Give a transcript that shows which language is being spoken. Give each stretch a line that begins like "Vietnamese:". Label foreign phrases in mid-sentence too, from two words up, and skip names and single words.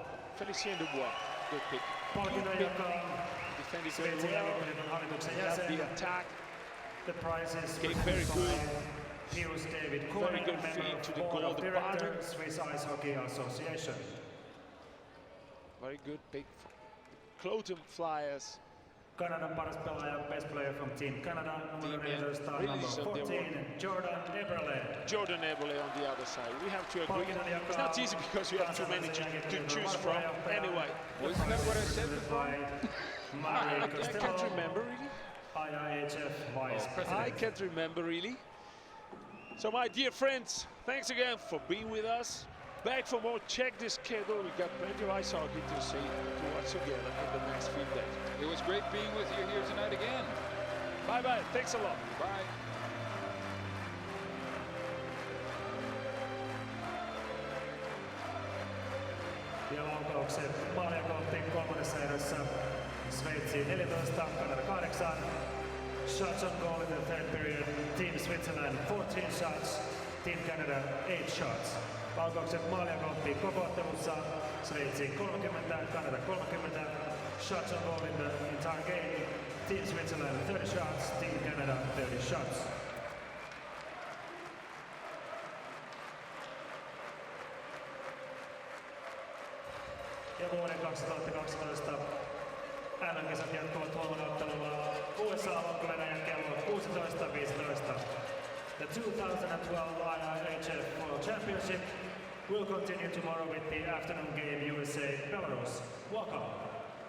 English: Félicien Dubois, good pick. Defending very well. The attack. The prize is very good. Pius David Very good feed to the goal department. Swiss Ice Hockey Association. Very good pick. Clotham Flyers.
Finnish: Kanadan paras pelaaja,
English: best player from Team Canada, number 14, Jordan Eberle. Jordan Eberle on the other side. We have to agree. It's not easy because you have too many to choose from. Anyway. Wasn't that what I said before? I can't remember really. IIHF Vice President. I can't remember really. So my dear friends, thanks again for being with us. Back for more. Check the schedule. We got plenty of ice hockey to see, to watch together in the next few days. It was great being with you here tonight again. Bye-bye. Thanks a lot. Bye.
Finnish: Ja laukaukset maaliekohtiin kolmannessa erässä. Sveitsi 14, Kanada 8.
English: Shots on goal in the third period. Team Switzerland 14 shots, Team Canada 8 shots.
Finnish: Laukaukset maalia kohti koko ottelussa. Sveitsi 30, Kanada 30.
English: Shots on goal in the entire game. Team Switzerland 30 shots, Team Canada 30 shots.
Finnish: ja vuoden 2012 MM-kisat jatkuvat huomenna ottelulla USA Valko-Venäjän kello 16:15.
English: The 2012 IIHF World Championship will continue tomorrow with the afternoon game USA Belarus. Welcome.